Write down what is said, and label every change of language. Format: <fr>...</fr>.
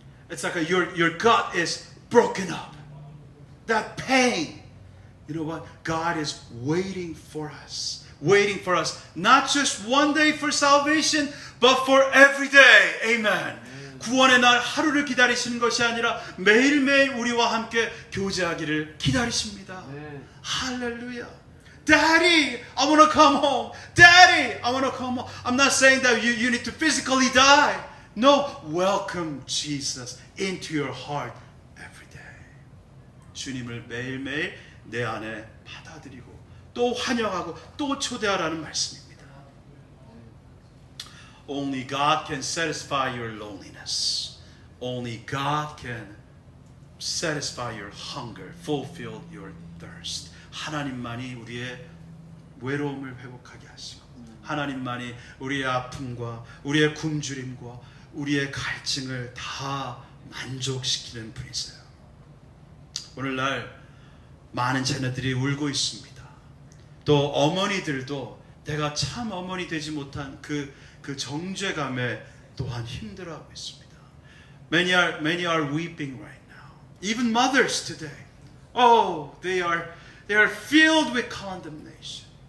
<en>It's like your gut is broken up. That pain. You know what? God is waiting for us waiting for us. Not just one day for salvation, but for every day. Amen.</en> <ko>구원의 날 하루를 기다리시는 것이 아니라 매일매일 우리와 함께 교제하기를 기다리십니다. 할렐루야.</ko> <en>Daddy, I want to come home. Daddy, I want to come home. I'm not saying that you need to physically die. No, welcome Jesus into your heart every day.</en> <ko>주님을 매일매일 내 안에 받아들이고 또 환영하고 또 초대하라는 말씀입니다.</ko> <en>Only God can satisfy your loneliness. Only God can satisfy your hunger, fulfill your thirst.</en> <ko>하나님만이 우리의 외로움을 회복하게 하시고 하나님만이 우리의 아픔과 우리의 굶주림과 우리의 갈증을 다 만족시키는 분이세요. 오늘날 많은 자녀들이 울고 있습니다. 또 어머니들도 내가 참 어머니 되지 못한 그 정죄감에 또한 힘들어하고 있습니다.</ko> <en>Many are weeping right now. Even mothers today. Oh, they are filled with condemnation.</en>